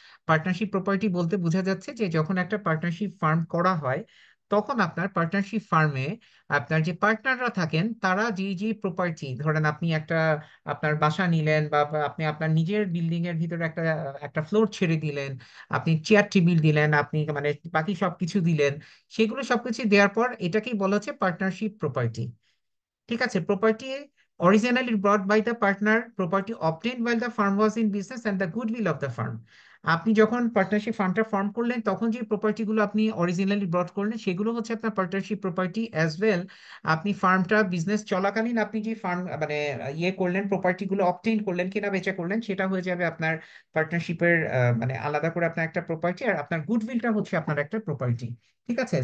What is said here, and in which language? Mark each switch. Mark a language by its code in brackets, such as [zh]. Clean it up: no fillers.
[bn] Partnership property বলতে বোঝা যাচ্ছে যে যখন একটা পার্টনারশিপ ফার্ম করা হয়, তখন আপনার পার্টনারশিপ ফার্মে আপনার যে পার্টনাররা থাকেন তারা যে যে প্রপার্টি, ধরেন আপনি একটা আপনার বাসা নিলেন বা আপনি আপনার নিজের বিল্ডিং এর ভিতরে একটা একটা ফ্লোর ছেড়ে দিলেন, আপনি চেয়ার টেবিল দিলেন, আপনি মানে বাকি সবকিছু দিলেন, সেগুলো সবকিছু দেওয়ার পর এটাকেই বলা হচ্ছে পার্টনারশিপ প্রপার্টি। ঠিক আছে? [en] Property originally brought by the partner, property obtained while the firm was in business and the goodwill of the firm. [bn] আপনি যখন পার্টনারশিপ ফার্মটা ফর্ম করলেন তখন যে প্রপার্টি গুলো আপনি অরিজিনালি ব্রট করলেন সেগুলো হচ্ছে আপনার পার্টনারশিপ প্রপার্টি অ্যাজ ওয়েল। আপনি ফার্মটা বিজনেস চলাকালীন আপনি যে ফার্ম মানে ইয়ে করলেন, প্রপার্টি গুলো অবটেইন করলেন, কেনা বেচা করলেন, সেটা হয়ে যাবে আপনার পার্টনারশিপের মানে আলাদা করে আপনার একটা প্রপার্টি, আর আপনার গুডউইলটা হচ্ছে আপনার একটা প্রপার্টি। ঠিক আছে?